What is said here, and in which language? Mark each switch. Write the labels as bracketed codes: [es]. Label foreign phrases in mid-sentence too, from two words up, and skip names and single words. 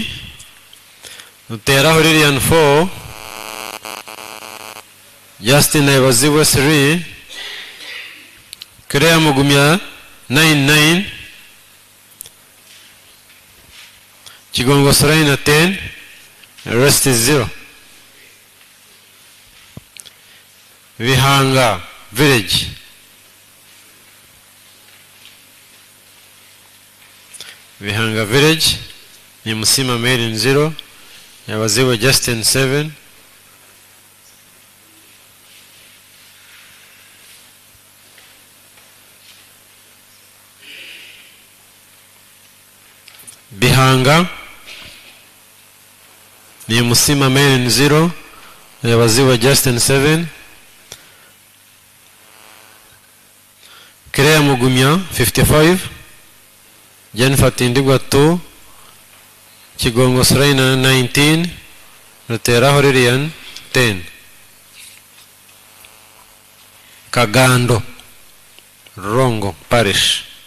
[en] Terahorian 4. Justin Ewaziwe 3. Kreya Mugumya 99. Chigongo Soraina 10. The rest is 0. Vihanga village. Vihanga village. Ni Musima made in 0. Yawaziwe Justin 7. Bihanga ni Musima made in 0. Yawaziwe Justin 7. Kreya Mugumya 55. Jennifer Tindigwa 2. Chigongo Sraina 19. Rutera Horirian 10. Kagando Rongo Parish.